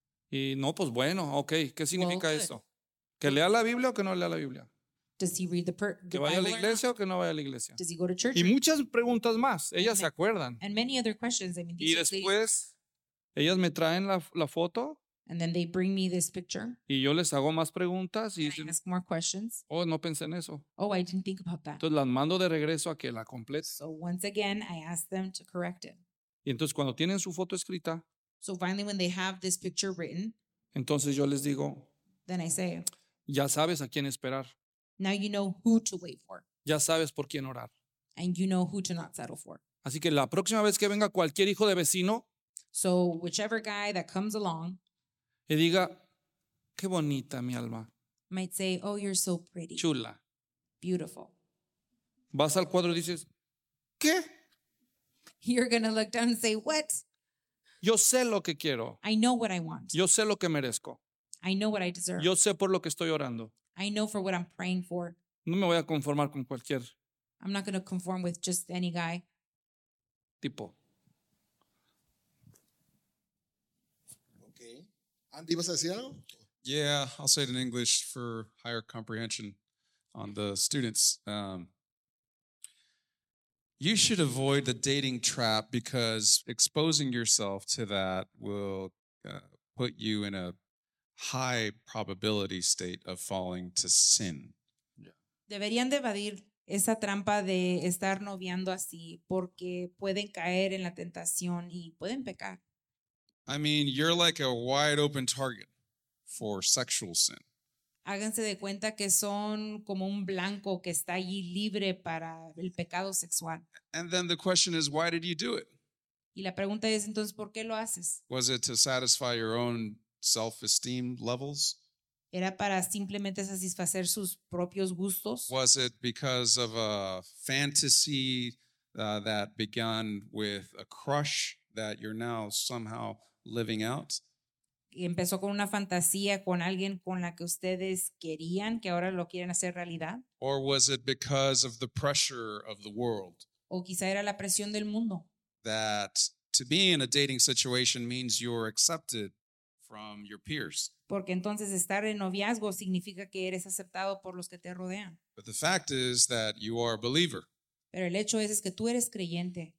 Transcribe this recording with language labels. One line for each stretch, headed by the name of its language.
Spanish: Y no, pues bueno,
English: okay.
Spanish: ¿Qué significa esto? ¿Que lea la Biblia o que no lea la Biblia?
English: Does he read the Bible?
Spanish: ¿Que vaya a la iglesia o que no vaya a la iglesia?
English: Does he go to church?
Spanish: Y muchas preguntas más. Ellas se acuerdan.
English: And many other questions. I mean,
Spanish: y después, ellas me traen la foto.
English: And then they bring me this picture.
Spanish: Y yo les hago más preguntas.
English: And I ask more questions.
Spanish: Oh, no pensé en eso.
English: Oh, I didn't think about that.
Spanish: Entonces las mando de regreso a que la complete.
English: So once again, I ask them to correct it.
Spanish: Y entonces cuando tienen su foto escrita.
English: So finally, when they have this picture written.
Spanish: Entonces yo les digo.
English: Then I say.
Spanish: Ya sabes a quién esperar.
English: Now you know who to wait for.
Spanish: Ya sabes por quién orar.
English: And you know who to not settle for.
Spanish: Así que la próxima vez que venga cualquier hijo de vecino.
English: So whichever guy that comes along.
Spanish: Y diga, qué bonita mi alma.
English: Might say, oh, you're so pretty.
Spanish: Chula.
English: Beautiful.
Spanish: Vas al cuadro y dices, ¿qué?
English: You're going to look down and say, what?
Spanish: Yo sé lo que quiero.
English: I know what I want.
Spanish: Yo sé lo que merezco.
English: I know what I deserve.
Spanish: Yo sé por lo que estoy orando.
English: I know for what I'm praying for.
Spanish: No me voy a conformar con cualquier.
English: I'm not going to conform with just any guy.
Spanish: Tipo.
English: Okay.
Spanish: Andy, ¿vas a decir algo?
English: Yeah, I'll say it in English for higher comprehension on the students. You should avoid the dating trap because exposing yourself to that will put you in a high probability state of falling to sin. Yeah.
Spanish: Deberían de evadir esa trampa de estar noviando así porque pueden caer en la tentación y pueden pecar.
English: I mean, you're like a wide open target for sexual sin.
Spanish: Háganse de cuenta que son como un blanco que está allí libre para el pecado sexual.
English: And then the question is, why did you do it?
Spanish: Y la pregunta es, entonces, ¿por qué lo haces?
English: Was it to satisfy your own self-esteem levels?
Spanish: ¿Era para simplemente satisfacer sus propios gustos?
English: Was it because of a fantasy that began with a crush that you're now somehow living out?
Spanish: Y empezó con una fantasía con alguien con la que ustedes querían, que ahora lo quieren hacer realidad.
English: Or was it because of the pressure of the world?
Spanish: O quizá era la presión del mundo.
English: That to be in a dating situation means you're accepted from your peers.
Spanish: Porque entonces estar en noviazgo significa que eres aceptado por los que te rodean.
English: But the fact is that you are a believer.
Spanish: Pero el hecho es que tú eres creyente.